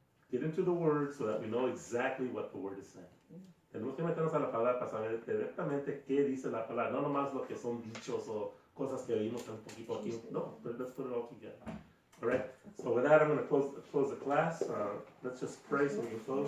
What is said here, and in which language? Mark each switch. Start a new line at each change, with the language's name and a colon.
English: Get into the word so that we know exactly what the word is saying.
Spanish: Tenemos que meternos a la palabra para saber directamente qué dice la palabra, no nomás lo que son dichos o cosas que oímos un poquito aquí.
English: No, but let's put it all together. All right. So with that, I'm going to close the class. Let's just pray so we can close.